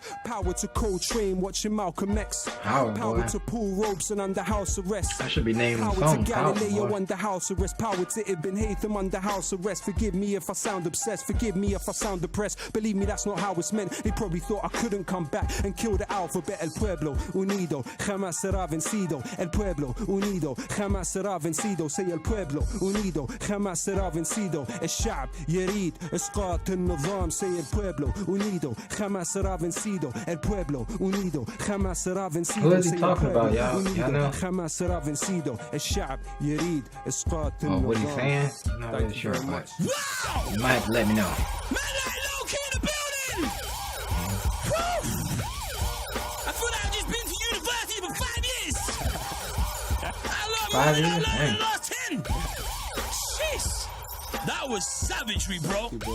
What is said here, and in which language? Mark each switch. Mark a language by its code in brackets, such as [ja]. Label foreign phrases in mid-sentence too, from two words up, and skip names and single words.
[en] Power to Coltrane watching Malcolm X. Power to Paul Robeson under house arrest. I should be naming Power song. to Galileo under house arrest. Power to Ibn Haytham under house arrest. Forgive me if I sound obsessed. Forgive me if I sound depressed. Believe me, that's not how it's meant. They probably thought I couldn't come back and kill the alphabet. [es] El pueblo unido jamás será vencido. El pueblo unido jamás será vencido. Say el pueblo unido jamás será vencido. [ar] الشعب يريد إسقاط النظام. [es] Say el pueblo unido jamás será vencido. El pueblo unido jamás será vencido. [en] Who is he talking about, y'all? Y'all know? [es] jamás será vencido. [ar] الشعب يريد إسقاط [en] Oh, what [ar] النظام. [en] he's saying? I'm not really sure, but Wow! you might have to let me know. Man like Lowkey in the building! Woo! I feel like I've just been to university for 5 years! How long 5 have I years? learned in Dang. the last 10? Jeez! That was savagery, bro.